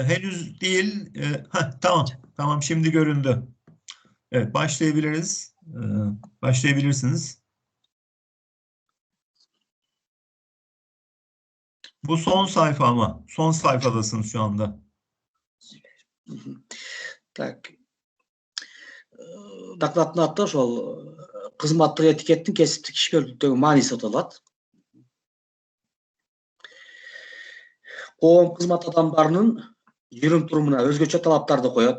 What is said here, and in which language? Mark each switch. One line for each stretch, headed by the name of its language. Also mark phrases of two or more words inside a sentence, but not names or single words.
Turkish: Henüz değil. Tamam. Tamam, şimdi göründü. Evet, başlayabiliriz. Başlayabilirsiniz. Bu son sayfa ama. Son sayfadasınız şu anda.
Kyrgyz: Так. Докладтын аты ошол кызматтык этикеттин кесиптик ишкерликтеги мааниси аталат. Коом кызмат адамдарынын жүрүм турумуна өзгөчө талаптарды коет.